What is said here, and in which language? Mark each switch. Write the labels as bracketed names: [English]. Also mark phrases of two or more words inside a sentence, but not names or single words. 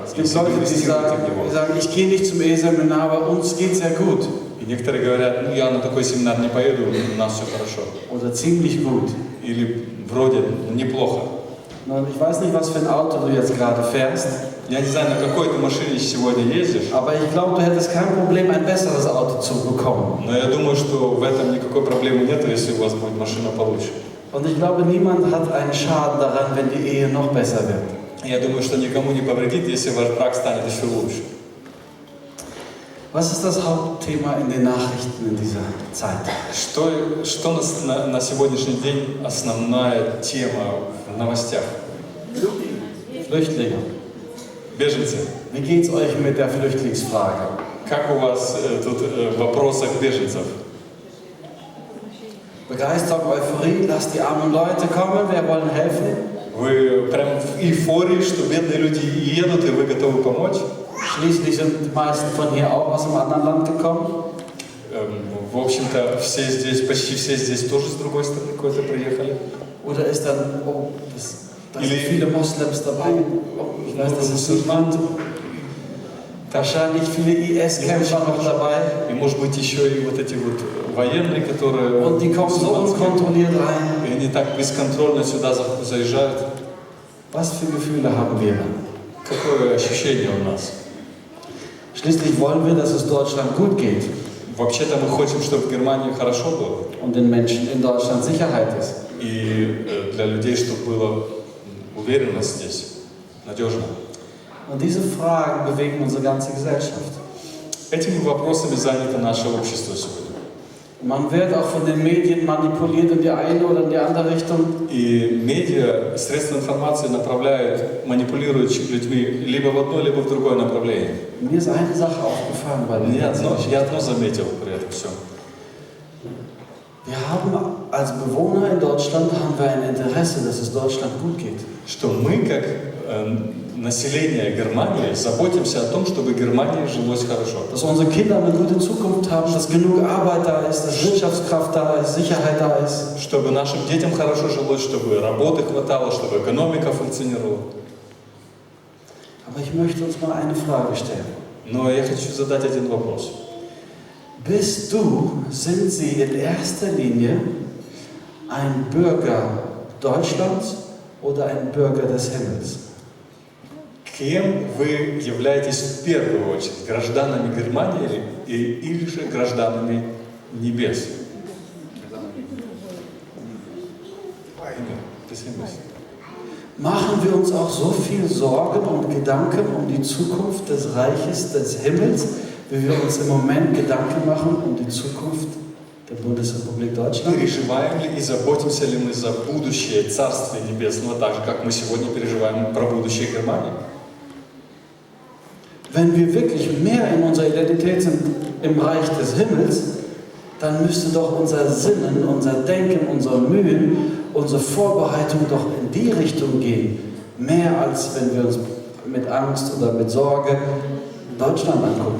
[German] Es gibt Leute, die sagen, ich gehe nicht zum Eheseminar, aber uns geht sehr gut. [Russian] И некоторые говорят, ну я на такой семинар не поеду, у нас все хорошо. [German] Oder ziemlich gut. [Russian] Или вроде неплохо. [German] Ich weiß nicht, was für ein Auto du jetzt gerade fährst. [Russian] Я не знаю, на какой ты машине сегодня ездишь. [German] Aber ich glaube, du hättest kein Problem, ein besseres Auto zu bekommen. [Russian] Но я думаю, что в этом никакой проблемы нет, если у вас будет машина получше. [German] Und ich glaube, niemand hat einen Schaden daran, wenn die Ehe noch besser wird. [Russian] Я думаю, что никому не повредит, если ваш брак станет еще лучше. [German] Was ist das Hauptthema in den Nachrichten in dieser Zeit? [Russian] Что на сегодняшний день основная тема в новостях? [German] Flüchtlinge. [Russian] Bеженцы. [German] Wie geht's euch mit der Flüchtlingsfrage? [Russian] Как у вас тут в вопросах беженцев? [German] Begeisterung, Euphorie, lasst die armen Leute kommen, wir wollen helfen. [Russian] Вы прям в эйфории, что бедные люди едут, и вы готовы помочь? [German] Schließlich sind die meisten von hier auch aus einem anderen Land gekommen. [Russian] В общем-то, почти все здесь тоже с другой стороны куда-то приехали. [German] Oder ist dann, da sind viele Moslems dabei. Ich weiß, das ist niemand. Wahrscheinlich viele IS-Kämpfer noch dabei. [Russian] И может быть еще и вот эти вот военные, которые... [German] Und die kommen so unkontrolliert rein. [Russian] И они так бесконтрольно сюда заезжают. [German] Was für Gefühle haben wir? [Russian] Какое ощущение у нас? [German] Schließlich wollen wir, dass es Deutschland gut geht. [Russian] Вообще-то мы хотим, чтобы в Германии хорошо было. [German] Und den Menschen in Deutschland Sicherheit ist. [Russian] И для людей, чтобы была уверенность здесь, надежно. [German] Und diese Fragen bewegen unsere ganze Gesellschaft. [Russian] Этими вопросами занято наше общество сегодня. [German] Man wird auch von den Medien manipuliert in die eine oder in die andere Richtung. [Russian] И медиа, средства информации направляют, манипулируют людьми либо в одно, либо в другое направление. [German] Mir ist eine Sache aufgefallen bei den [Russian] Я одно заметил при этом всем. [German] Wir haben als Bewohner in Deutschland haben wir ein Interesse, dass es Deutschland gut geht. [Russian] Что мы, как население Германии, заботимся о том, чтобы Германии жилось хорошо. [German] Dass unsere Kinder eine gute Zukunft haben, dass genug Arbeit da ist, dass Wirtschaftskraft da ist, Sicherheit da ist. [Russian] Чтобы нашим детям хорошо жилось, чтобы работы хватало, чтобы экономика функционировала. [German] Aber ich möchte uns mal eine Frage stellen. [Russian] Но я хочу задать один вопрос. [German] Sind Sie in erster Linie ein Bürger Deutschlands oder ein Bürger des Himmels? [Russian] Кем вы являетесь в первую очередь? Гражданами Германии или же гражданами небес? [German] Machen wir uns auch so viel Sorgen und Gedanken um die Zukunft des Reiches des Himmels, wie wir uns im Moment Gedanken machen um die Zukunft der Bundesrepublik Deutschland? [Russian] Переживаем ли и заботимся ли мы за будущее Царствия Небесного, так же, как мы сегодня переживаем про будущее Германии? [German] Wenn wir wirklich mehr in unserer Identität sind im Reich des Himmels, dann müsste doch unser Sinnen, unser Denken, unsere Mühen, unsere Vorbereitung doch in die Richtung gehen. Mehr als wenn wir uns mit Angst oder mit Sorge Deutschland angucken.